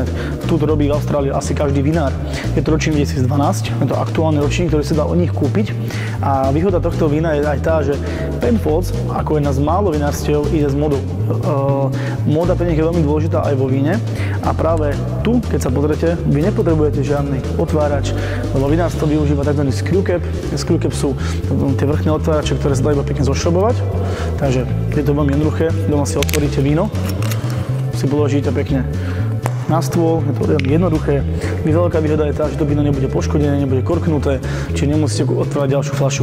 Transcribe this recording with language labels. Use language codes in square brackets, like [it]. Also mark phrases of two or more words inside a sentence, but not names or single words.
[sk] Tu to robí v Austrálii asi každý vinár. Je to ročník 2012, je to aktuálny ročník, ktorý sa dá od nich kúpiť a výhoda tohto vína je aj tá, že Penfolds, ako jedna z málo vinárstiev, ide z modu. Móda pre nich je veľmi dôležitá aj vo víne a práve tu, keď sa pozrete, vy nepotrebujete žiadny otvárač, lebo vinárstvo využíva tzv. [en] Screw cap. Screw cap [sk] sú tie vrchné otvárače, ktoré sa dajú iba pekne zošrobovať. Takže je to veľmi jednoduché. Doma si otvoríte víno, si položíte pekne na stôl, je to veľmi jednoduché. Veľká výhoda je tá, že to víno nebude poškodené, nebude korknuté, čiže nemusíte otvárať ďalšiu fľašu.